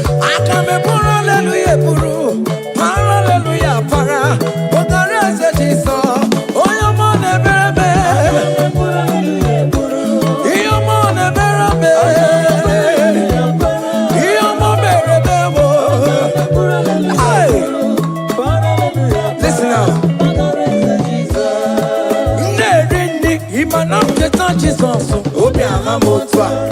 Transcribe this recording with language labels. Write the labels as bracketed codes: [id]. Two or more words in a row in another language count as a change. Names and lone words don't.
[ig] Aka m eburu hallelujah, eburu. Para hallelujah, para. Ogara eze Jizọs. Onye ọma na-emere m. Ihe ọma na-emere m. Ihe ọma mere m o. [en] Hey. Listen now. [ig] M na-eri nri. Ị ma na m cheta Jizọs, obi agha m otu a.